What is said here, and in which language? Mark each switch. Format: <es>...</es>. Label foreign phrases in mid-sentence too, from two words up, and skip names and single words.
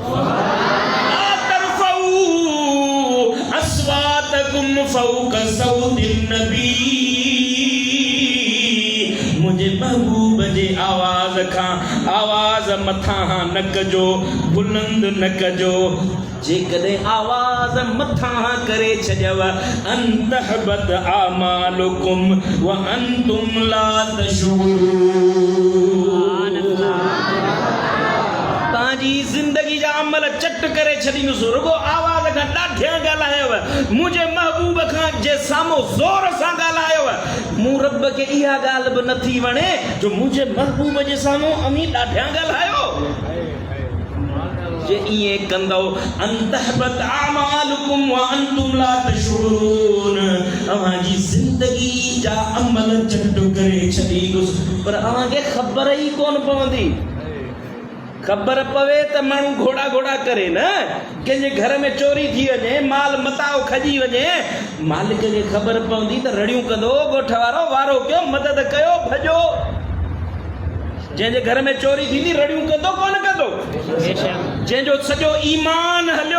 <ar>أصواتكم فوق صوت النبي</ar> <sd>मुझे महबूब जे आवाज़ खां आवाज़ मथां न कजो बुलंद न कजो जेकॾहिं आवाज़ मथां करे छॾियव</sd> <ar>أن تحبط أعمالكم وأنتم لا</ar> <sd>तशऊरून तव्हांजी ज़िंदगी जा अमल चट करे छॾींदुसि रुगो आवाज़ खां ॾाढियां ॻाल्हायव मुंहिंजे महबूब खां जे साम्हूं ज़ोर सां ॻाल्हायव मूं रब खे इहा ॻाल्हि बि नथी वणे जो मुंहिंजे महबूब जे साम्हूं अमी ॾाढियां ॻाल्हायो जे इएं कंदो</sd> <ar>أن تحبط أعمالكم وأنتم لا تشعرون</ar> <sd>अव्हांजी ज़िंदगी जा अमल चट करे छॾींदुसि पर अव्हांखे ख़बर ई कोन पवंदी ख़बर पवे त माण्हू घोड़ा घोड़ा करे न कंहिंजे घर में चोरी थी वञे माल मताओ खजी वञे मालिक खे ख़बर पवंदी त रड़ियूं कंदो ॻोठ वारो वारो कयो मदद कयो भॼो जंहिंजे घर में चोरी थींदी रड़ियूं कंदो कोन कंदो जंहिंजो सॼो ईमान हलियो</sd>